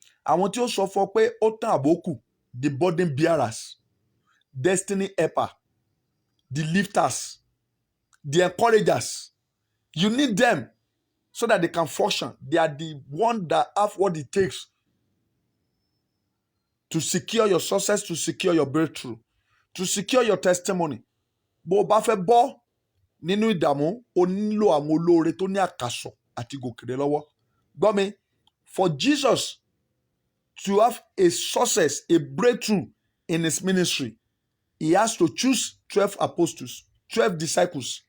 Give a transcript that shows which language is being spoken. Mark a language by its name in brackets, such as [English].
[Yoruba] Àwọn tí ó sọ fún ọ pé ó tán àbókù, [English] the burden bearers, destiny helper, the lifters, the encouragers. You need them so that they can function. They are the one that have what it takes to secure your success, to secure your breakthrough, to secure your testimony. [Yoruba] Bó o bá fẹ́ bọ́ nínú ìdààmú, o nílò àwọn olóore tó ní àkàsọ̀ àti gòkè lọ́wọ́. Gbọ́ mi, [English] for Jesus to have a success, a breakthrough in his ministry, he has to choose 12 apostles, 12 disciples.